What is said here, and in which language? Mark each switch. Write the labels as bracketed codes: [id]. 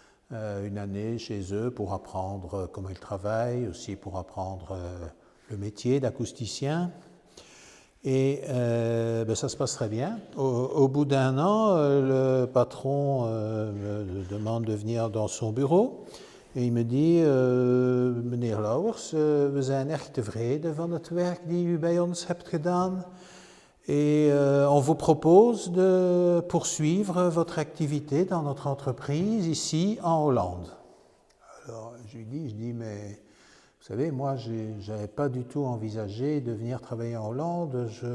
[fr] Une année chez eux pour apprendre comment ils travaillent, aussi pour apprendre le métier d'acousticien. Et ça se passe très bien. Au bout d'1 an, le patron me demande de venir dans son bureau. Et il me dit, [nl] meneer Lauwers, we zijn echt tevreden van het werk die u bij ons hebt gedaan. [fr] Et on vous propose de poursuivre votre activité dans notre entreprise ici en Hollande. Alors je dis, mais vous savez, moi je n'avais pas du tout envisagé de venir travailler en Hollande.